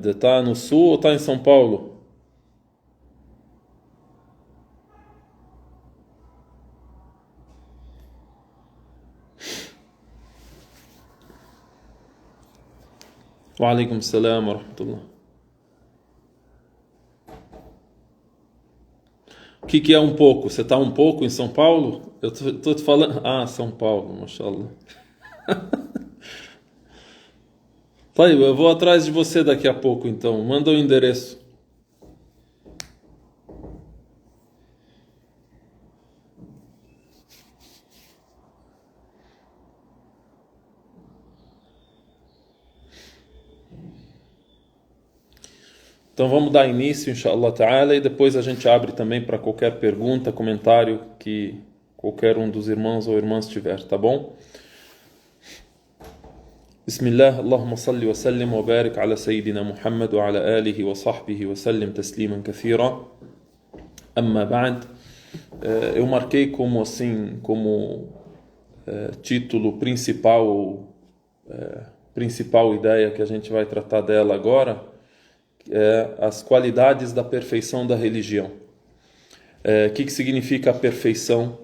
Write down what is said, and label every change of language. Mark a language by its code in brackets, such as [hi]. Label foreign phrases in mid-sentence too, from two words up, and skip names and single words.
[pt] Está no sul ou está em São Paulo? [ar] وعليكم السلام ورحمة الله. [pt] O que é um pouco? Você está um pouco em São Paulo? Eu tô te falando. Ah, São Paulo, mashallah. Tá aí, eu vou atrás de você daqui a pouco, então. Manda o endereço. Então vamos dar início, [ar] إن شاء الله تعالى, [pt] e depois a gente abre também para qualquer pergunta, comentário que qualquer um dos irmãos ou irmãs tiver, tá bom? [ar] بسم الله، اللهم صل وسلم وبارك على سيدنا محمد وعلى آله وصحبه وسلم تسليما كثيرا. أما بعد. [pt] Eu marquei como assim, como título principal, principal ideia que a gente vai tratar dela agora, as qualidades da perfeição da religião. O que significa a perfeição?